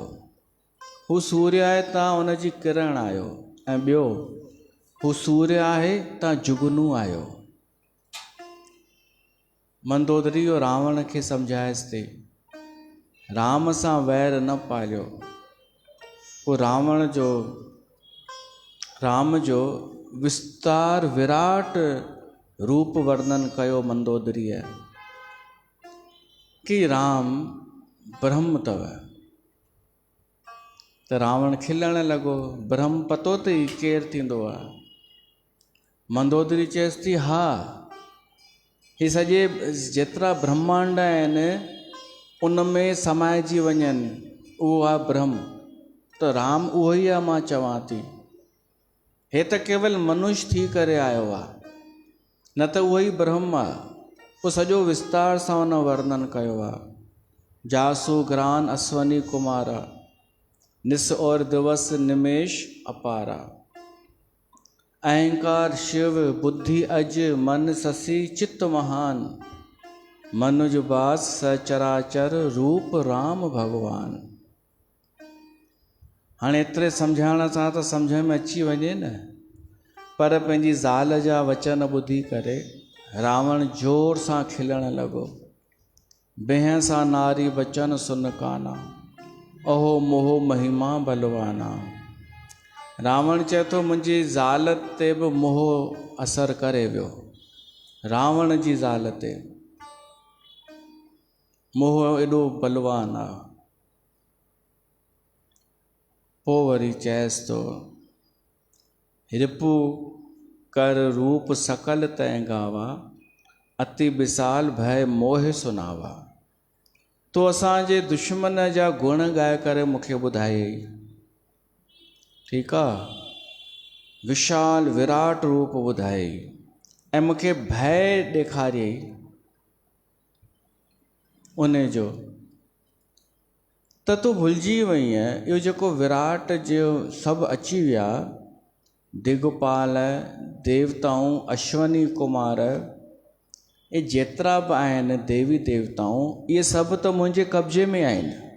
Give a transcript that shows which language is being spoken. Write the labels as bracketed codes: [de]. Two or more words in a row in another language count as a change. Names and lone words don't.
[sd] हू सूर्य आहे, तव्हां उन जी किरण आहियो। ऐं ॿियो, हू सूर्य आहे, तव्हां जुगनू आहियो। मंदोदरी रावण खे सम्झाएसि थी, राम सां वैर न पालियो। पोइ राम जो विस्तार विराट रूप वर्णन कयो मंदोदरीअ कि राम ब्रह्म अथव। त रावण खिलण लॻो, ब्रह्म पतो अथई केरु थींदो आहे? मंदोदरी चएसि थी, हा, हे सॼे जेतिरा ब्रह्मांड आहिनि उन में समाइजी वञनि, उहो आहे ब्रह्म। त राम उहो ई आहे, मां चवां थी। हे त केवल मनुष्य थी करे आयो आहे, न त उहो ई ब्रह्म आहे। पोइ सॼो विस्तार सां उन वर्णन कयो आहे। [awa] जासु ग्रान अश्वनी कुमारा, निस और दिवस निमेश अपारा, अहंकार शिव बुद्धि अज मन ससी चित्त महान, मनुज बास सचराचर रूप राम भगवान। [sd] हाणे एतिरे सम्झाइण सां त सम्झ में अची वञे न, पर पंहिंजी ज़ाल जा वचन ॿुधी करे रावण जोर सां खिलण लॻो। [awa] बेहसा नारी बचन सुन काना, अहो मोह महिमा बलवाना। [sd] रावण चए थो मुंहिंजी ज़ाल ते बि मोह असर करे वियो। रावण जी ज़ाल ते मोह एॾो बलवान आहे। पोइ वरी चएसि थो [awa] रिपु कर रूप सकल तैं गावा, अति विशाल भय मोह सुनावा। [sd] तो असांजे दुश्मन जा गुण ॻाए करे मूंखे ॿुधायई, ठीकु आहे, विशाल विराट रूप ॿुधायई ऐं मूंखे भय ॾेखारियई उन जो, त तूं भुलिजी वई आहे इहो जेको विराट जो सभु अची विया, दिगपाल, देवताऊं, अश्वनी कुमार, ये जेतिरा बि आहिनि देवी देवताऊं, इहे सभु त मुंहिंजे कब्जे में आहिनि।